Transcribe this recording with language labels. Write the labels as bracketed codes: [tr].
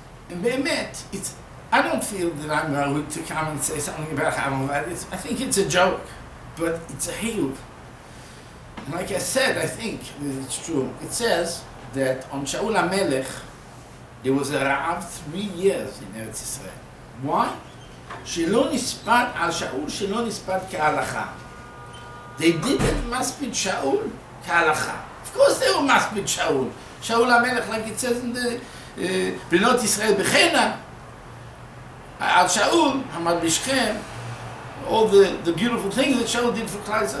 [en] And Be'emet, I don't feel that I'm going to come and say something about Harav Ovadiya. I think it's a joke, but it's a hiyuv. And like I said, I think it's true. It says that on Shaul HaMelech, there was a Ra'av 3 years in Eretz Yisrael. Why? [he] שלא נספד על שאול, שלא נספד כהלכה. [en] They didn't masbid Shaul כהלכה. Of course they were masbid Shaul. Shaul HaMelech, like it says in the [he] בנות ישראל בחנה, על שאול, המלבישכם, [en] all the beautiful things that Shaul did for Klal Yisrael.